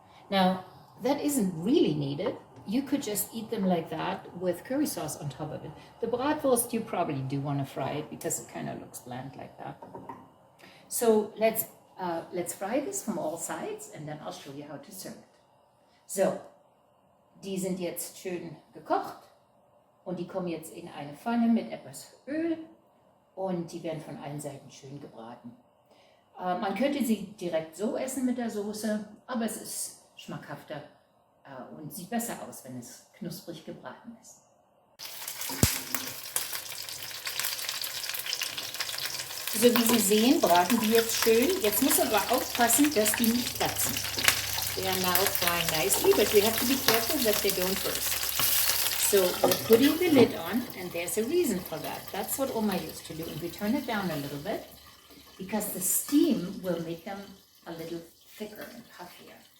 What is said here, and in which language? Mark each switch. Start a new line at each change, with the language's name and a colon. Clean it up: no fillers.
English: Now, that isn't really needed. You could just eat them like that with curry sauce on top of it. The bratwurst, you probably do want to fry it because it kind of looks bland like that. So let's fry this from all sides, and then I'll show you how to serve it.
German: So, die sind jetzt schön gekocht und die kommen jetzt in eine Pfanne mit etwas Öl und die werden von allen Seiten schön gebraten. Man könnte sie direkt so essen mit der Soße, aber es ist schmackhafter und sieht besser aus, wenn es knusprig gebraten ist. So wie Sie sehen, braten die jetzt schön. Jetzt muss man aber aufpassen, dass die nicht platzen.
English: They are now frying nicely, but we have to be careful that they don't burst. So we're putting the lid on, and there's a reason for that. That's what Oma used to do. And we turn it down a little bit because the steam will make them a little thicker and puffier.